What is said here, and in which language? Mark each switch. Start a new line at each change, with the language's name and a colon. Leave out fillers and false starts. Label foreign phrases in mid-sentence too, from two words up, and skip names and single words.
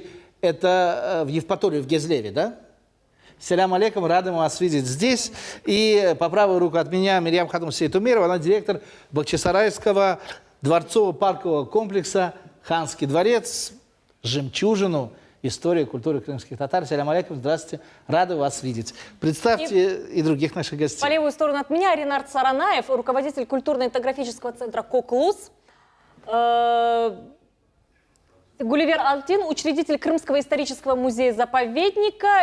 Russian: Это в Евпатории, в Гезлеве, да?
Arabic: سلام عليكم,
Russian: рады вас видеть здесь. И по правую руку от меня Мирьям Хатум Сейтумерова, она директор Бахчисарайского дворцово-паркового комплекса «Ханский дворец», жемчужину истории и культуры крымских татар.
Arabic: سلام عليكم,
Russian: здравствуйте, рады вас видеть. Представьте и других наших гостей. По левую сторону от меня Ренат Саранаев, руководитель культурно-этнографического центра «Коклус». Гулливер Алтин, учредитель Крымского исторического музея-заповедника.